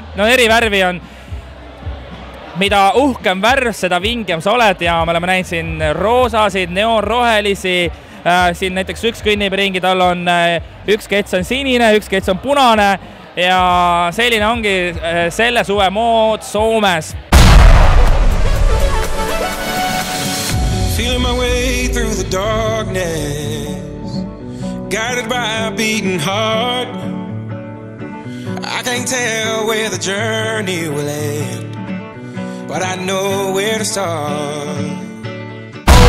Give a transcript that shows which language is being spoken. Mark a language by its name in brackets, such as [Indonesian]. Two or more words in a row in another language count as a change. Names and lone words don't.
[Estonian] No eri värvi on, mida uhkem värv, seda vingem sa oled ja me oleme näinud siin roosasid, neonrohelisi. Siin näiteks üks kõnnib ringi, tal on üks kets on sinine, üks kets on punane ja selline ongi selle suve mood Soomes. [English] Feeling my way through the darkness, guided by a beating heart. I can't tell where the journey will end, but I know where to start.